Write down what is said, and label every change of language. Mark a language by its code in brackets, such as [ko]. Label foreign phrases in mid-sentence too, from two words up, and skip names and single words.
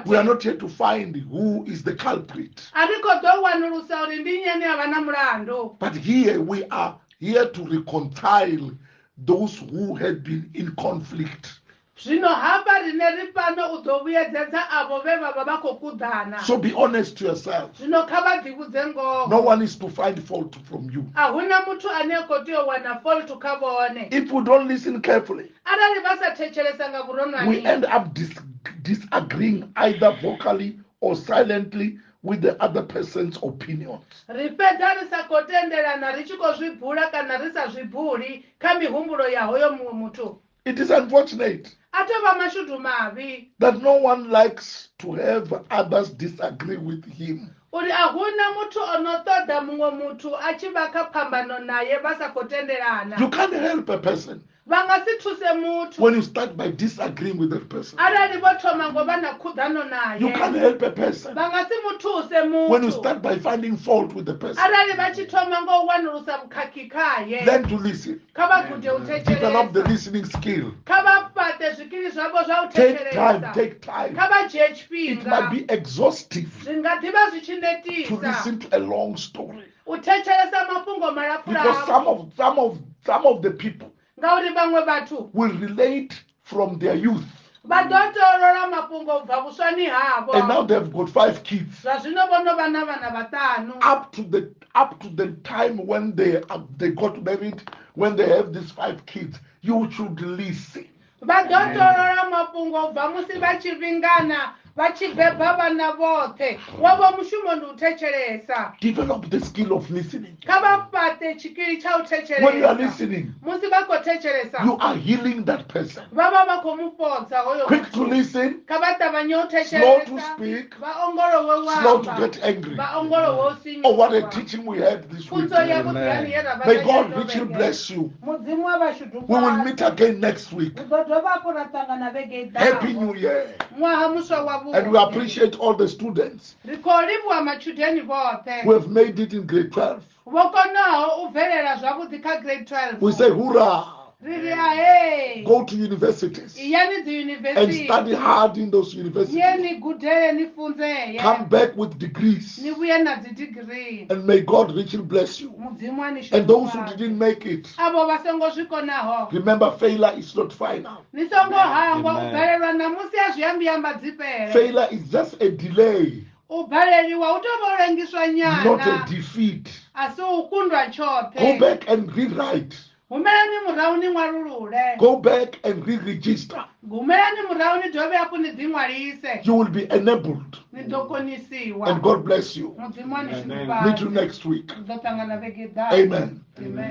[en] We are not here to find who is the culprit. [ve] A ri khou ḓo wanulusa uri ndi nnyi ane a vha na mulandu. [en] But here we are here to reconcile those who had been in conflict. [ve] Zwino hafha rine ri fano u ḓo vhuyedzedza avo ve vha vha vha khou kuḓana. [en] So be honest to yourself. [ve] Zwino kha vha ḓivhudze ngoho. [en] No one is to find fault from you. [ve] A huna muthu ane a khou tea u wana fault kha vhone. [en] If we don't listen carefully, [ve] Arali vha sa thetshelesa nga vhuronwane. [en] we end up disagreeing either vocally or silently with the other person's opinions. [ve] Ri fhedza ri sa khou tendelana ri tshi khou zwi bula kana ri sa zwi buli kha mihumbulo ya hoyo muṅwe muthu. [en] It is unfortunate [ve] A tou vha mashudu mavhi. [en] that no one likes to have others disagree with him. [ve] Uri a huna muthu o no ṱoḓa muṅwe muthu a tshi vha kha phambano naye vha sa khou tendelana. [en] You can't help a person [ve] Vha nga si thuse muthu. [en] when you start by disagreeing with that person. [ve] Arali vho thoma ngo vha na khuḓano naye. [en] You can't help a person [ve] Vha nga si muthuse muthu. [en] when you start by finding fault with the person. [ve] Arali vha tshi thoma ngo u wanulusa vhukhakhi khaye. [en] Learn to listen. [ve] Kha vha gude u [en] Develop the [ve] thetshelesa. [en] listening skill. [ve] Kha vha fhaṱe zwikili zwavho zwa u [en] Take time, [ve] thetshelesa. [en] take time. [ve] Kha vha dzhie [en] It might [ve] tshifhinga. [en] be exhaustive [ve] Zwi nga ḓivha zwi tshi [en] to [ve] netisa. [en] listen to a long story. [ve] U thetshelesa mafhungo [en] Because [ve] malapfulapfu. [en] some of the people [ve] Ngauri vhaṅwe vhathu [en] will relate from their youth. [ve] vha ḓo tolola mafhungo u bva vhuswani [en] And now [ve] havho. [en] they've got 5 kids. [ve] Zwa zwino vho no vha na vhana vhaṱanu. [en] Up to the time when they got married, when they have these 5 kids, you should listen. [ve] Vha ḓo tolola mafhungo u bva musi vha tshi vhingana vha tshi beba vhana vhoṱhe. Wavho mushumo ndi u thetshelesa. [en] Develop the skill of listening. [ve] Kha vha fhaṱe tshikili tsha u [en] When you are [ve] thetshelesa. [en] listening, [ve] Musi vha khou thetshelesa. [en] you are healing that person. [ve] Vha vha vha khou mu fhodza hoyo [en] Quick to [ve] muthu. [en] listen, [ve] Kha vha ṱavhanye u [en] slow to [ve] thetshelesa. [en] speak, [ve] Vha ongolowe u [en] slow to [ve] amba. [en] get angry. [ve] Vha ongolowe u [en] Oh, what a [ve] sinyuwa. [en] teaching we had this week. [ve] Pfunzo ya vhuḓani ye ra vha [en] May [ve] nayo [en] God [ve] ndo [en] richly [ve] vhege. [en] bless you. [ve] Mudzimu wa vhashudu [en] We will meet again next week. [ve] Ri ḓo dovha hafhu ra ṱangana vhege i ḓaho. [en] Happy New Year. [ve] Ṅwaha muswa wavhuḓi. [en] And we appreciate all the students [ve] Ri khou livhuwa matshudeni vhoṱhe. [en] who have made it in grade 12. [ve] Vho konaho u bvelela zwavhuḓi kha grade 12. [en] We say hoorah. [ve] Ri ri ahee. [en] Go to universities [ve] Iyani [en] and study [ve] dziyunivhesiti. [en] hard in those universities. [ve] Ye ni gudele ni funzeye. [en] Come back with degrees. [ve] Ni vhuye na dzidigiri. [en] And may God richly bless you. [ve] Mudzimu a ni [en] And those who [ve] shumisa. [en] didn't make it, [ve] Avo vha songo zwi konaho. [en] remember failure is not final. [ve] Ni songo hangwa u [en] Amen. [ve] bvelelwa namusi a zwiambiyamba dzipele. [en] Failure is just a delay, [ve] U bveleliwa u tou vha u lengiswa [en] not a [ve] nyana. [en] defeat. [ve] A si u kundwa [en] Go [ve] tshoṱhe. [en] back and rewrite. Go back and re-register. You will be enabled. And God bless you. Meet you next week. Amen.